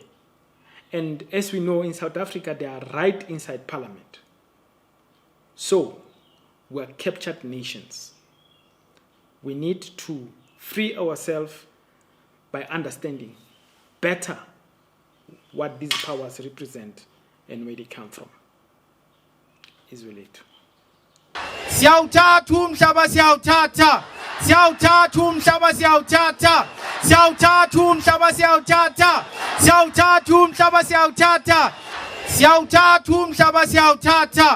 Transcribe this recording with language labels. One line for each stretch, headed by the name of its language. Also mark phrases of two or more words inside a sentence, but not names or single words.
English: And as we know, in South Africa, they are right inside Parliament. So, we are captured nations. We need to free ourselves by understanding better what these powers represent and where they come from. Zwelithini.
Zulu: Siyawuthatha umhlaba siyawuthatha. Siyawuthatha umhlaba siyawuthatha. Siyawuthatha umhlaba siyawuthatha. Siyawuthatha umhlaba siyawuthatha. Siyawuthatha umhlaba siyawuthatha.